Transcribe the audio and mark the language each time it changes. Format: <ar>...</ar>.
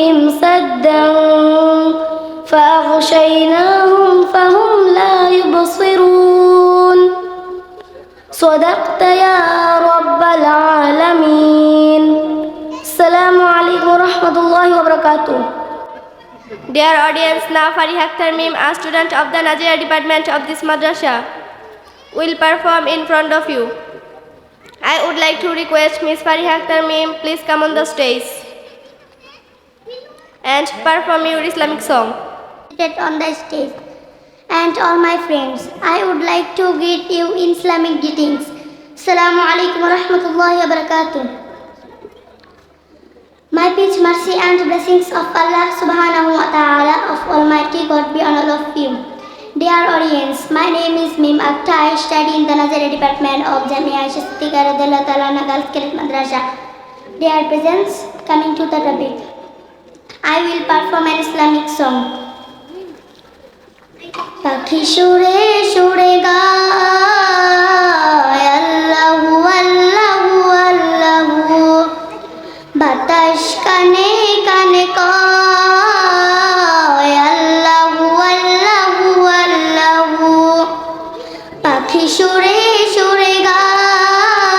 <ar>سدا فأغشيناهم فهم لا يبصرون صدقت يا رب العالمين السلام عليكم ورحمة الله وبركاته.</ar> <en>Dear audience, now Farih Akhtar Mim, a student of the Nazia department of this madrasa, will perform in front of you. I would like to request Miss Farih Akhtar Mim, please come on the stage and perform your Islamic song. Seated on the stage, and all my friends, I would like to greet you in Islamic greetings.</en> <ar>Assalamu alaikum wa rahmatullahi wa barakatuh.</ar> <en>My peace, mercy and blessings of Allah subhanahu wa ta'ala of Almighty God be on all of you. Dear audience, my name is Mim Akhtar. I study in the Nazia department of Jamia Aisha Siddiqa Radiyallahu Ta'ala Anha Girls Cadet Madrasa. Dear presents, coming to the topic, I will perform an Islamic song.</en> <bn>পাখি সুরে সুরে গায় আল্লাহু আল্লাহু আল্লাহু বাতাস কানে কানে কয় আল্লাহু আল্লাহু আল্লাহু পাখি সুরে সুরে গায়</bn>